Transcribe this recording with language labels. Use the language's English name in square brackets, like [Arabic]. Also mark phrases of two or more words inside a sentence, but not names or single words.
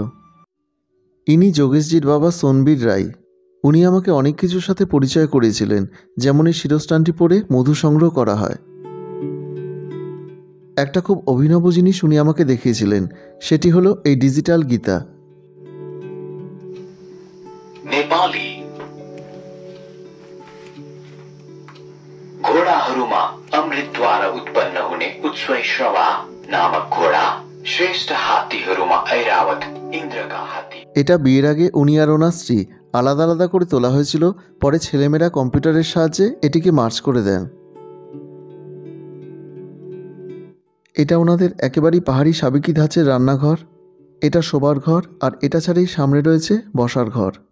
[Bangla] ইনি যোগেশজির বাবা সোনবীর রায়। উনি আমাকে অনেক কিছুর সাথে পরিচয় করিয়েছিলেন, যেমন এই শিরস্থানটি পরে মধু সংগ্রহ করা হয়। একটা খুব অভিনব জিনিস উনি আমাকে দেখিয়েছিলেন, সেটি হলো এই ডিজিটাল গীতা। [Nepali] नेपाली घोडाहरूमा अमृतद्वारा उत्पन्न हुने उत्स्वैश्रवा नामक घोडा श्रेष्ठ हात्तीहरूमा ऐरावत इन्द्रका हात्ती। [Bangla] এটা বিয়ের আগে উনি আর ওনার স্ত্রী আলাদা আলাদা করে তোলা হয়েছিল, পরে ছেলেমেয়েরা কম্পিউটারের সাহায্যে এটিকে মার্চ করে দেন। এটা ওনাদের একেবারেই পাহাড়ি সাবেকি ধাঁচের রান্নাঘর। এটা শোবার ঘর, আর এটা ছাড়াই সামনে রয়েছে বসার ঘর।